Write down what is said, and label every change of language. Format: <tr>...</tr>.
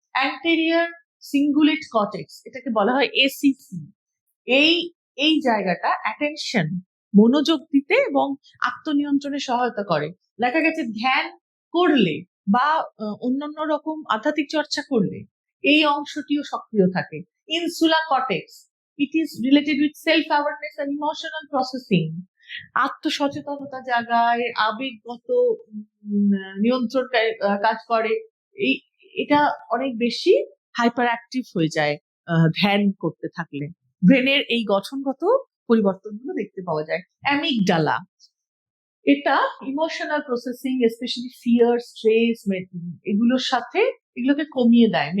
<bn>Anterior cingulate cortex, এটাকে বলা হয় এসিসি। এই জায়গাটা অ্যাটেনশন, মনোযোগ দিতে এবং আত্মনিয়ন্ত্রণে সহায়তা করে। দেখা গেছে ধ্যান করলে বা অন্যান্য রকম আধ্যাত্মিক চর্চা করলে এই অংশটিও সক্রিয় থাকে।</bn> <en>Insula cortex, it is related with self-awareness and emotional processing.</en> <bn>আত্মসচেতনতা জাগায়, আবেগগত নিয়ন্ত্রণ কাজ করে। এটা অনেক বেশি হাইপার অ্যাক্টিভ হয়ে যায় ধ্যান করতে থাকলে। ব্রেনের এই গঠনগত পরিবর্তনগুলো দেখতে পাওয়া যায়। অ্যামিগডালা, এটা emotional processing, specially fear, stress, এগুলোর সাথে এগুলোকে কমিয়ে দেয়।</bn>